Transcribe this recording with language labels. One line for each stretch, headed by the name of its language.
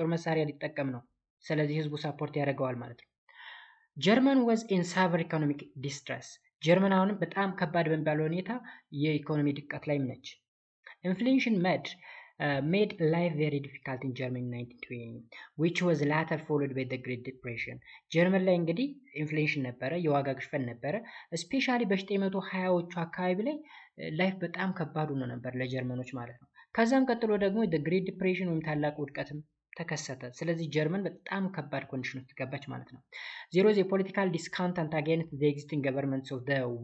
Amharic: የጦር መሳሪያ ሊጠቀም ነው። ስለዚህ ህዝቡ ሰፖርት ያደርገዋል ማለት ነው። ጀርመን
English: was in severe economic distress.
Amharic: ጀርመን አሁንም በጣም ከባድ በሚባለው ሁኔታ የኢኮኖሚ ድቀት ላይ ነች።
English: inflation made life very difficult in Germany in 1920, which was later followed by the Great Depression.
Amharic: ጀርመን ላይ እንግዲህ ኢንፍሌሽን ነበረ፣ የዋጋ ግሽበት ነበረ። ስፔሻሊ በ1920ዎቹ አካባቢ ላይ ላይፍ በጣም ከባድ ሆኖ ነበር ለጀርመኖች ማለት ነው። ከዛም ቀጥሎ ደግሞ the Great Depression ወይም ታላቁ ውድቀትም ተከሰተ። ስለዚህ ጀርመን በጣም ከባድ ኮንዲሽን ውስጥ ገባች ማለት ነው። ዜሮ የፖለቲካል ዲስካውንታንት
English: against the existing governments of the